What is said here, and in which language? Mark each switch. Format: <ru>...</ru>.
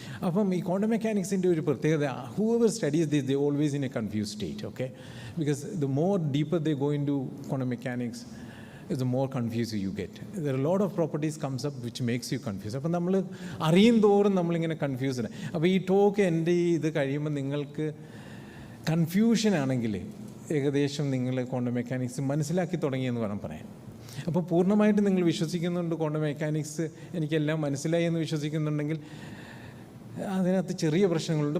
<ml>അപ്പം ഈ ക്വാണ്ടം മെക്കാനിക്സിൻ്റെ ഒരു പ്രത്യേകത,</ml> <en>Whoever studies this they always in a confused state. Okay, because the more deeper they go into quantum mechanics is the more confused you get. There are a lot of properties comes up which makes you confused.</en> <ml>അപ്പോൾ നമ്മൾ അറിയും തോറും നമ്മളിങ്ങനെ confused. അപ്പോൾ ഈ talk എൻ്റെ ഇത് കഴിയുമ്പോൾ നിങ്ങൾക്ക് കൺഫ്യൂഷൻ ആണെങ്കിൽ ഏകദേശം നിങ്ങൾ ക്വാണ്ടം മെക്കാനിക്സ് മനസ്സിലാക്കി തുടങ്ങിയെന്ന് വേണം പറയാൻ. അപ്പോൾ പൂർണ്ണമായിട്ട് നിങ്ങൾ വിശ്വസിക്കുന്നുണ്ട് ക്വാണ്ടം മെക്കാനിക്സ് എനിക്കെല്ലാം മനസ്സിലായി എന്ന് വിശ്വസിക്കുന്നുണ്ടെങ്കിൽ അതിനകത്ത് ചെറിയ പ്രശ്നങ്ങളുണ്ട്.</ml>